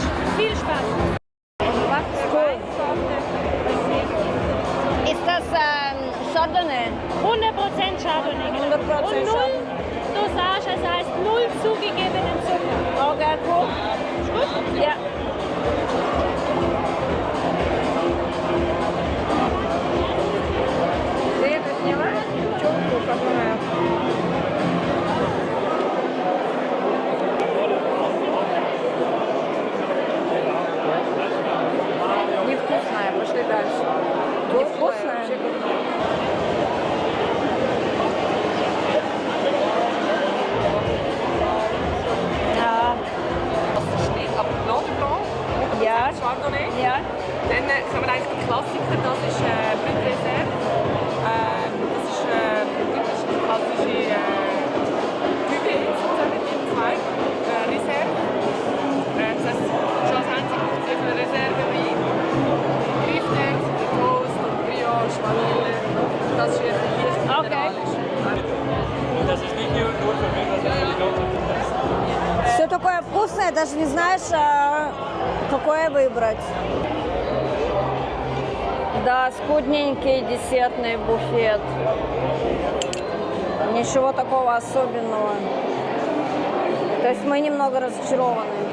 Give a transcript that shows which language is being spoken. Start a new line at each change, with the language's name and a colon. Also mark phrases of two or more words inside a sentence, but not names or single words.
German: Viel Spaß. Ist das Chardonnay? 100% Chardonnay. 100% Und null Dosage, das heißt null zugegebenen Zucker. Okay, cool. Ist gut? Ja.
Russian: Ты это снимаешь? Пчелку, которая... Невкусная, пошли дальше. Невкусная?
German: Ja. Chardonnay. Ja. Dann haben wir eigentlich die Klassiker, das ist Brut Reserve. Das ist typisch klassische Cuvée, sozusagen mit dem Zweig. Reserve. Das heißt, schon als einzige gibt es sehr viele Reserve-Wein. Griftex, Toast, Brioche, Vanille. Das ist hier mineralisch. Das ist nicht nur für mich, das ist für die Leute.
Russian: Все такое вкусное, даже не знаешь, какое выбрать. Да, скудненький десертный буфет. Ничего такого особенного. То есть мы немного разочарованы.